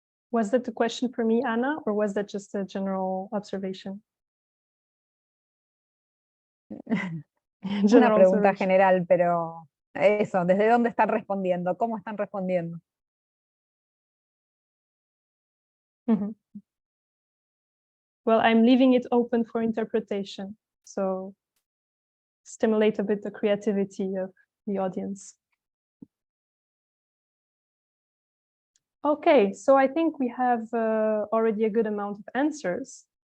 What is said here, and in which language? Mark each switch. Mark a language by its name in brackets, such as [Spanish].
[English] Was that the question for me, Anna, or was that just a general observation? [Spanish] Una pregunta general, pero eso, ¿desde dónde están respondiendo? ¿Cómo están respondiendo? Mm-hmm. [English] Well, I'm leaving it open for interpretation, so stimulate a bit the creativity of the audience. Okay, so I think we have already a good amount of answers.